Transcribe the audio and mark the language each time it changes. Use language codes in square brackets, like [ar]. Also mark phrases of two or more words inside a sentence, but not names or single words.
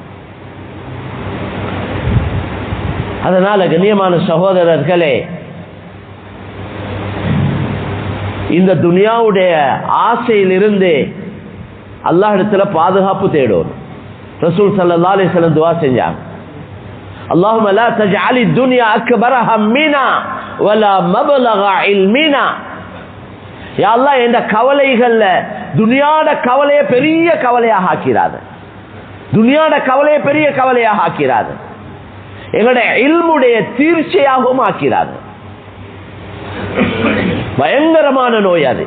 [ta] அதனால கண்ணியமான சகோதரர்களே, இந்த துனியாவுடைய ஆசையிலிருந்து அல்லாஹ்விடத்துல பாதுகாப்பு தேடும். ரசூல் [ar] صلى الله عليه وسلم [ta] துஆ செஞ்சாங்க, [ar] اللهم لا تجعل الدنيا أكبر همنا ولا مبلغ علمنا. يا الله, [ta] இந்த கவலைகள்ல துனியாட கவலையை பெரிய கவலையாக ஆக்கிறாது, துனியாட கவலையை பெரிய கவலையாக ஆக்கிறாது, எங்களுடைய இல்முடைய தீர்ச்சையாகவும் ஆக்கிறாது. பயங்கரமான நோய் அது.